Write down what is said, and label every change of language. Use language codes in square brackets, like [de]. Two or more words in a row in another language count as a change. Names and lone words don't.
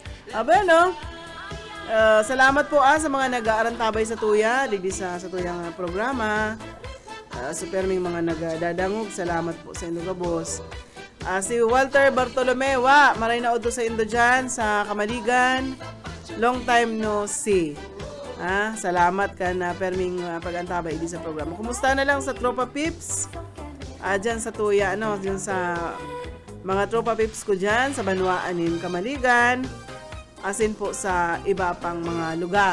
[bik] Salamat po sa mga nag-aarantabay sa tuya, digdi sa tuyang programa. Super may mga nagdadangog. Salamat po sa indo boss. Si Walter Bartolome, maray na uto sa indo dyan sa Kamaligan. [en] Long time no see. [bik] Salamat ka na perming pag-antabay di sa programa. Kumusta na lang sa Tropa Pips? Dyan sa tuya, dyan sa mga Tropa Pips ko dyan, sa Banwaanin, Kamaligan. Asin po sa iba pang mga lugar.